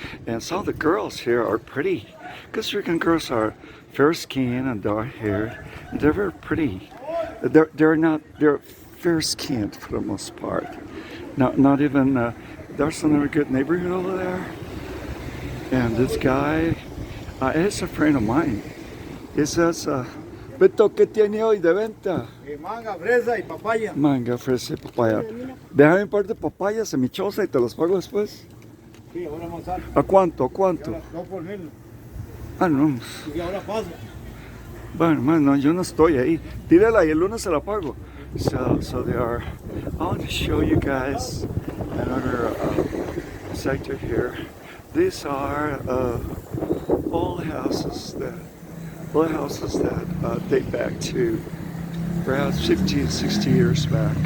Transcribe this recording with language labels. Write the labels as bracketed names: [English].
[English] And some of the girls here are pretty. Costa Rican girls are fair skinned and dark haired. They're very pretty. They're fair skinned for the most part. Not even, there's another good neighborhood over there. And this guy is a friend of mine. He says, Beto, [Spanish] ¿qué tiene hoy de venta? Manga, fresa y papaya. Manga, fresa y papaya. Déjame un par de papayas en mi choza y te las pago después. Sí, ahora vamos a... ¿A cuánto? ¿A cuánto? No por mil. Ah, no. Y ahora paso. Bueno, no, yo no estoy ahí. Tírala y el lunes se la pago. [English] So there are. I want to show you guys another sector here. These are old houses that date back to perhaps 50, 60 years back.